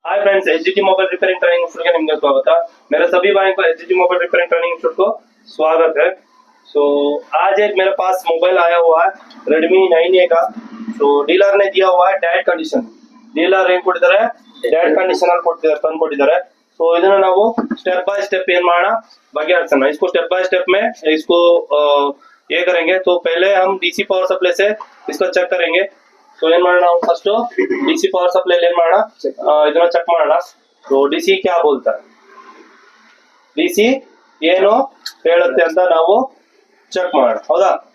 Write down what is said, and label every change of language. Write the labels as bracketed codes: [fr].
[hi] Hi friends, HGT mobile repairing training institute के निम्न स्वागत है। मेरे सभी भाइयों को HGT mobile repairing training institute को स्वागत है। आज एक मेरे पास मोबाइल आया हुआ है Redmi 9A का। डीलर ने दिया हुआ है डेड कंडीशन। [kn] डीलर ಏನು ಕೊಟ್ಟಿದ್ದಾರೆ डेड कंडीशन ಅಲ್ಲಿ ಕೊಟ್ಟಿದ್ದಾರೆ, ತಂದು ಕೊಟ್ಟಿದ್ದಾರೆ। ಇದನ್ನ ನಾವು स्टेप बाय स्टेप ಏನ್ ಮಾಡೋಣ, बगेहरिसोಣ। [hi] इसको स्टेप बाय स्टेप में इसको ये करेंगे। तो पहले हम डीसी पावर सप्लाई से इसको चेक करेंगे। [kn] ಏನ್ ಮಾಡೋಣ, ನಾವು ಫಸ್ಟ್ ಡಿಸಿ ಪವರ್ ಸಪ್ಲೈ ಏನ್ ಮಾಡೋಣ, ಇದನ್ನ ಚೆಕ್ ಮಾಡೋಣ। ಡಿಸಿ [hi] क्या बोलता है, [kn] ಡಿಸಿ ಏನು ಹೇಳುತ್ತೆ ಅಂತ ನಾವು ಚೆಕ್ ಮಾಡೋಣ, ಹೌದಾ।